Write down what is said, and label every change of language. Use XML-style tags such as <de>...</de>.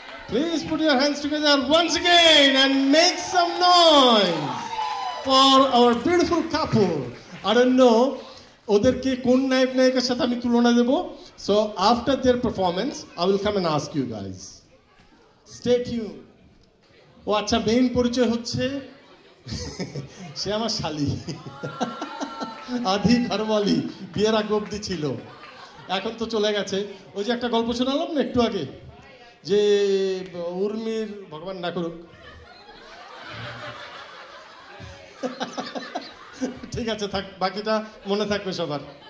<en>Please put your hands together once again and make some noise for our beautiful couple. I don't know</en> <bn>ওদেরকে কোন নায়ক নায়িকার সাথে আমি তুলনা দেব।</bn> <en>So after their performance I will come and ask you guys. Stay tuned.</en> <bn>ও আচ্ছা, main পরিচয় হচ্ছে সে আমার শালি, আধি ঘরওয়ালি, বিয়ের আগে অবধি ছিল, এখন তো চলে গেছে। ওই যে একটা গল্প শোনালাম না একটু আগে, যে উর্মির, ভগবান না করুক, ঠিক আছে থাক, বাকিটা মনে থাকবে সবার।</bn>